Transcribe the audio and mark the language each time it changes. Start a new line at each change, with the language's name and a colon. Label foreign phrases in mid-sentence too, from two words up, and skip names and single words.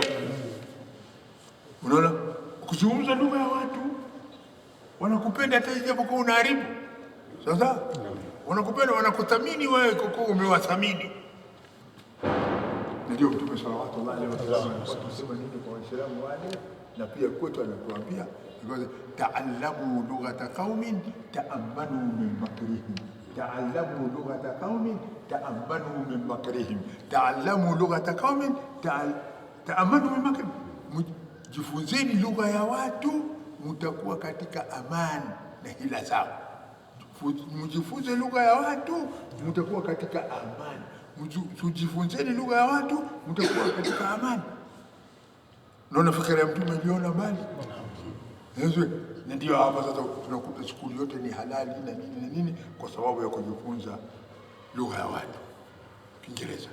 Swahili: Unaona, kuzungumza lugha ya watu wanakupenda, hata ijapokuwa unaharibu. Sasa wanakupenda, wanakuthamini wewe kwa kuwa umewathamini. Ndio Mtume
Arabic: صلى الله عليه وسلم
Swahili: anasema nini kwa Waislamu wale, na pia kwetu anatuambia
Arabic: تعلموا لغة قوم تأمنوا من مكرهم. تعلموا لغة قوم تأمنوا من مكرهم. تعلموا لغة قوم تأمنوا من مكرهم.
Swahili: Jifunzeni lugha ya watu, mtakuwa katika amani na hila zao. Mjifunze lugha ya watu, mtakuwa katika amani. Tujifunzeni lugha ya watu, mtakuwa katika amani. Naona fikra ya Mtume iliona mbali. Ndio hapa sasa tunakuta shule yote ni halali na nini kwa sababu ya kujifunza lugha ya watu, Kiingereza.